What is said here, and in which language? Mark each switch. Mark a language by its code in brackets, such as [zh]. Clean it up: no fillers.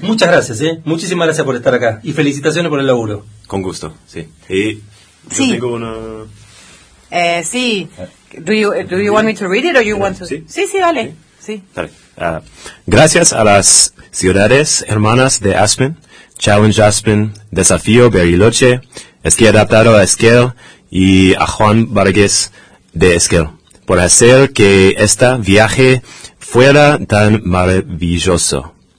[es] Muchas gracias, muchísimas gracias por estar acá y felicitaciones por el laburo. Con gusto, sí. Y yo sí. tengo una. Sí. [en] Do you want me to read it or you want to? [es] Sí, sí, vale. Sí. Dale. Gracias a las ciudades hermanas de Aspen, Challenge Aspen, Desafío Bariloche, Esquí Adaptado a Esquel y a Juan Vargas de Esquel, por hacer que este viaje fuera tan maravilloso.